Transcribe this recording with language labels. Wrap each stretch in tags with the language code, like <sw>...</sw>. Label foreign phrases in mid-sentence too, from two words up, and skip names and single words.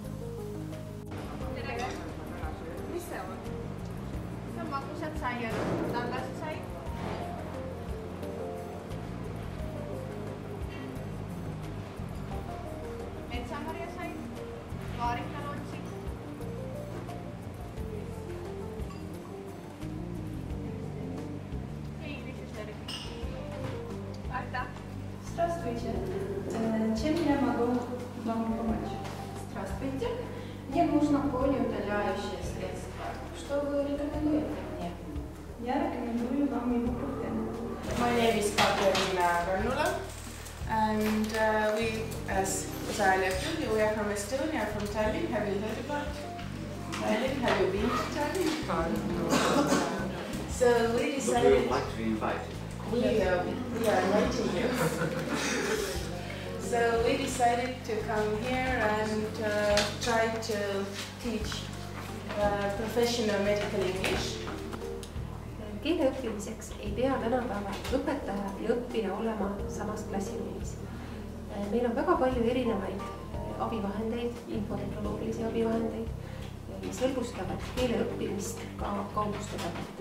<et>Mis see on? See on magusad saiad, tallased said. Metsamarja said, vaarikalotsid.</et> <ru>Здравствуйте. Чем я могу вам помочь? Здравствуйте. Мне нужно болеутоляющее средство. Что вы рекомендуете мне? Я рекомендую вам ибупрофен.</ru> <en>My name is Katerina Rannula, and we, as I told you, we are from Estonia, from Tallinn. Have you heard about Tallinn? Have you been to Tallinn? So we decided. We would like to be invited. We are inviting you. So we decided to come here and try to teach professional medical English.</en> <et>Keele õppimiseks ei pea tänapäeval õpetaja ja õppija olema samas klassiruumis. Meil on väga palju erinevaid abivahendeid, infotehnoloogilisi abivahendeid, mis hõlbustavad keele õppimist ka kaugustusega.</et>